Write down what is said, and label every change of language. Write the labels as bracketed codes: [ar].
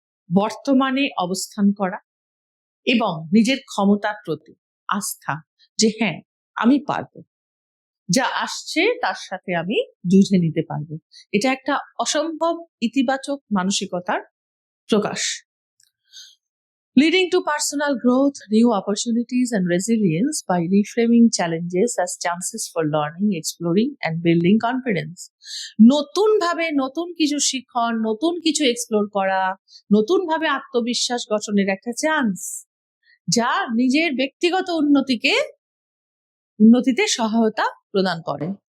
[bn] বর্তমানে অবস্থান করা এবং নিজের ক্ষমতার প্রতি আস্থা, যে হ্যাঁ আমি পারবো, যা আসছে তার সাথে আমি যুঝে নিতে পারবো। এটা একটা অসম্ভব ইতিবাচক মানসিকতার প্রকাশ। [en] Leading to personal growth, new opportunities and resilience by reframing challenges as chances for learning, exploring and building confidence. [bn] নতুন ভাবে নতুন কিছু শিখন, নতুন কিছু এক্সপ্লোর করা, নতুন ভাবে আত্মবিশ্বাস গঠনের একটা চান্স, যা নিজের ব্যক্তিগত উন্নতিতে সহায়তা প্রদান করে।